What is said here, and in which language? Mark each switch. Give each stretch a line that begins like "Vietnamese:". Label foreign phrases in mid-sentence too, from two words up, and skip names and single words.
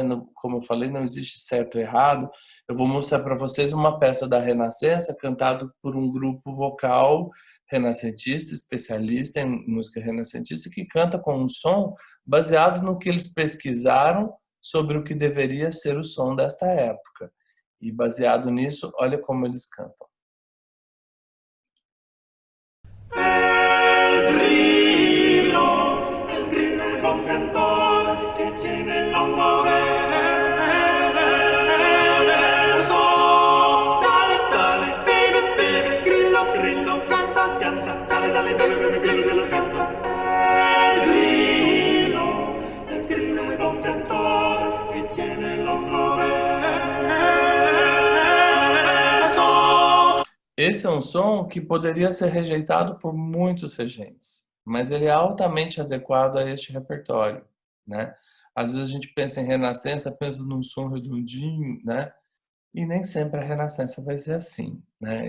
Portuguese: Como eu falei, não existe certo ou errado. Eu vou mostrar para vocês uma peça da Renascença, cantado por um grupo vocal renascentista, especialista em música renascentista, que canta com um som baseado no que eles pesquisaram sobre o que deveria ser o som desta época. E baseado nisso, olha como eles cantam.
Italian: Il grillo è buon cantor che tiene il longo verso. Dale, dale, beve, beve, grillo, grillo, canta, canta. Dale, dale, beve, beve, grillo, grillo, canta. Il grillo è buon cantor che tiene il longo verso.
Portuguese: esse é um som que poderia ser rejeitado por muitos regentes, mas ele é altamente adequado a este repertório, né? Às vezes a gente pensa em Renascença, pensa num som redondinho, né? E nem sempre a Renascença vai ser assim, né?